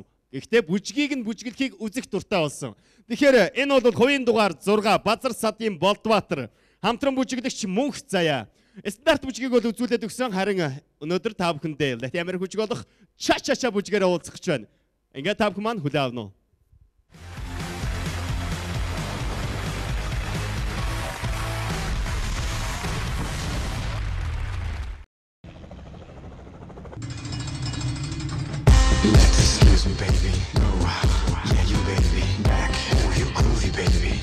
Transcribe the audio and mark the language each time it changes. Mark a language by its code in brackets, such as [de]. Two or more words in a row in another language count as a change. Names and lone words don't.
[mn] Гэхдээ бүжгийг нь бүжиглэхийг үзэх дуртай болсон. Тэгэхээр энэ бол хувийн дугаар 6 Базар саатын Болдбаатар хамтран бүжиглэгч Мөнх Заяа. Стандарт бүжгийг бол үзүүлээд өгсөн. Харин өнөөдөр та бүхэндээ Латин Америк бүжиг болох Ча-ча-ча бүжгээр уулзах гэж байна. Ингээ та бүхэн маань хүлээн авна уу? [en] Excuse me, baby. No, yeah, you baby. Back, oh, you groovy, baby.